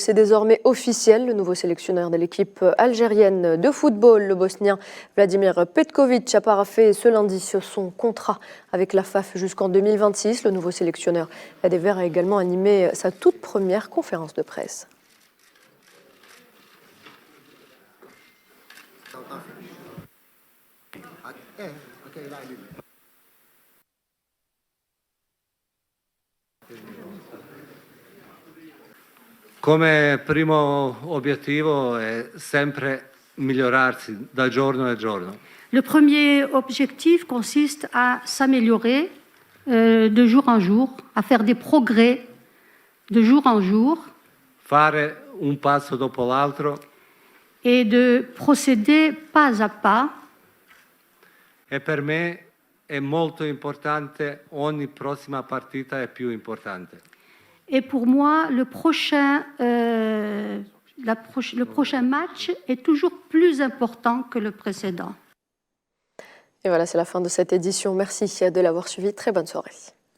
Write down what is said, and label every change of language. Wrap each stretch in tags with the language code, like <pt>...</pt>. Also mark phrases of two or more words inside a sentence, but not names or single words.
<fr>C'est désormais officiel. Le nouveau sélectionneur de l'équipe algérienne de football, le Bosnien Vladimir Petković, a paraphé ce lundi son contrat avec la FAF jusqu'en 2026. Le nouveau sélectionneur des Verts a également animé sa toute première conférence de presse.</fr> <it>Come primo obiettivo è sempre migliorarsi da giorno a giorno.</it> <fr>Le premier objectif consiste à s'améliorer de jour en jour, à faire des progrès de jour en jour.</fr> <it>Fare un passo dopo l'altro.</it> <fr>Et de procéder pas à pas.</fr> <it>E per me è molto importante, ogni prossima partita è più importante.</it> <fr>Et pour moi, le prochain match est toujours plus important que le précédent. Et voilà, c'est la fin de cette édition. Merci de l'avoir suivi. Très bonne soirée.</fr>